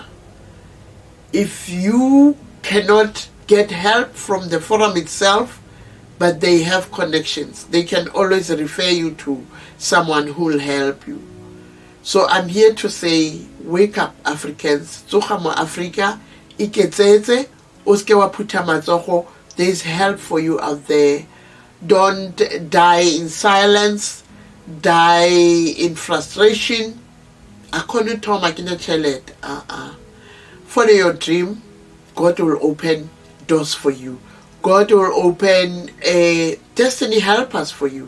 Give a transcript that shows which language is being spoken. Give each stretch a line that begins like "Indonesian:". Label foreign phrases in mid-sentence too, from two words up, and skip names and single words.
English: If you cannot get help from the forum itself, but they have connections, they can always refer you to someone who will help you. So I'm here to say, wake up, Africans.
Tswana: Tsoga mo Africa, iketsetse, oske wa phuta matsogo.
English: There's help for you out there. Don't die in silence, die in frustration. Follow your dream. God will open doors for you. God will open a destiny helpers for you.